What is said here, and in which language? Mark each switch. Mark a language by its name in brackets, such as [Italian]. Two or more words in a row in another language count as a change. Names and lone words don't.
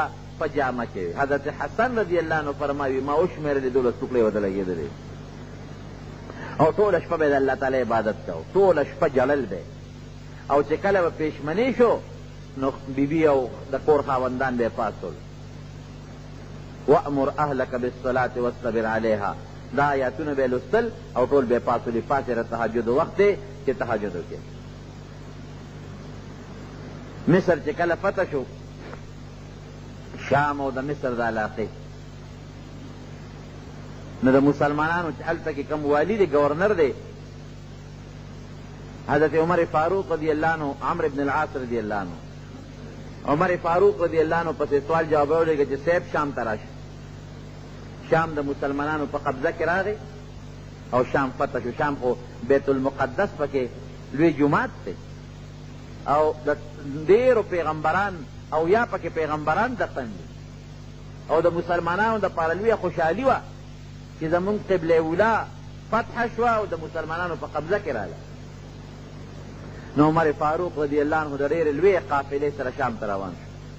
[Pashto] په جامه کې وي حضرت حسن [Arabic] رضی الله عنه [Pashto] فرمایي ما وشمېرلې 12 ټوکړې ورته لګېدلې او ټوله شپه به د الله تعالی عبادت کوو ټوله شپه جړل دی او چې کله به پېشمني شو نو بیبي او د کور خاوندان به یې پاڅول [Arabic] وامر اهلک بالصلاة واصطبر علیها [Pashto] دا آیاتونه به یې لوستل او ټول به یې پاڅولي پاڅېره تهجد وخت دی چې تهجد وکړي مصر چې کله فتح شو شام او د مصر د علاقې نو د مسلمانانو چې هلته کې کوم والي دی ګورنر دی حضرت عمر فاروق [Arabic] رضی اللہ عنہ [Pashto] عمرو بن العاص [Arabic] رضی اللہ [Pashto] عنہ عمر فاروق [Arabic] رضی اللہ عنہ [Pashto] پسې سوال جواب ولیږه چې صاحب شام ته راشه شام د مسلمانانو په قبضه کې راغی او شام فتح شو شام خو بیت المقدس پکې لوی جومات دی او د ډېرو پیغمبران او یا پکې پیغمبران دفن دي او د مسلمانانو دپاره لویه خوشحالي وه چې زمونږ قبله اولا فتح شوه او د مسلمانانو په قبضه کې راغله نو عمر فاروق [Arabic] رضی اللہ عنہ [Pashto] د ډېرې لویې قافلې سره شام ته روان شو